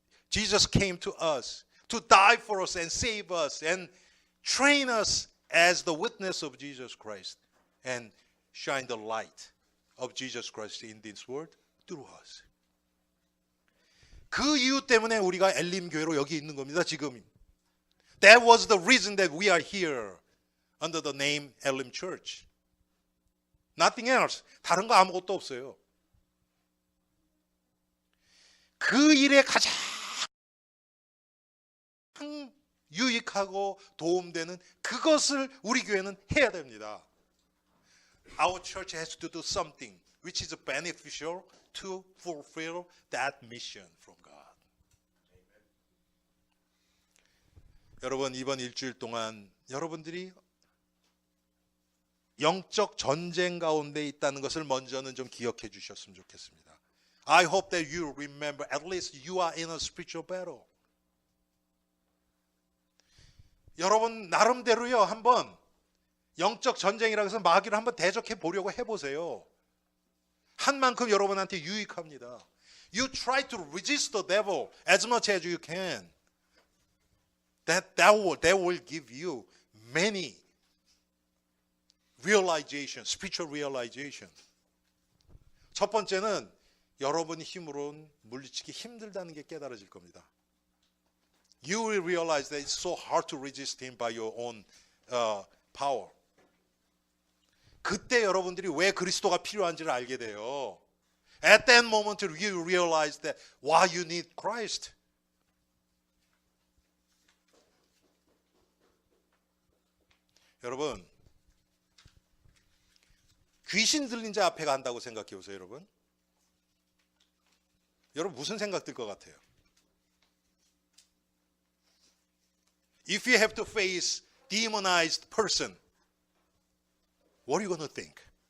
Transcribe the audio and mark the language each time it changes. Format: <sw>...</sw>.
<en>Jesus came to us to die for us and save us and train us as the witness of Jesus Christ and shine the light of Jesus Christ in this world through us.</en> <ko>그 이유 때문에 우리가 엘림 교회로 여기 있는 겁니다, 지금.</ko> <en>That was the reason that we are here under the name Elim Church. Nothing else.</en> <ko>다른 거 아무것도 없어요. 그 일에 가장 유익하고 도움되는 그것을 우리 교회는 해야 됩니다.</ko> <en>Our church has to do something which is beneficial to fulfill that mission from God.</en> <ko>여러분, 이번 일주일 동안 여러분들이 영적 전쟁 가운데 있다는 것을 먼저는 좀 기억해 주셨으면 좋겠습니다.</ko> <en>I hope that you remember at least you are in a spiritual battle.</en> <ko>여러분 나름대로요, 한번 영적 전쟁이라고 해서 마귀를 한번 대적해 보려고 해보세요. 한 만큼 여러분한테 유익합니다.</ko> <en>You try to resist the devil as much as you can. That will give you many realization, spiritual realization.</en> <ko>첫 번째는 여러분 힘으로는 물리치기 힘들다는 게 깨달아질 겁니다.</ko> <en>You will realize that it's so hard to resist him by your own power.</en> <ko>그때 여러분들이 왜 그리스도가 필요한지를 알게 돼요.</ko> <en>At that moment, you realize that why you need Christ.</en> <ko>여러분, 귀신 들린 자 앞에 간다고 생각해 보세요, 여러분. 여러분 무슨 생각 들 것 같아요?</ko> <en>If you have to face demonized person, what are you going to think?</en>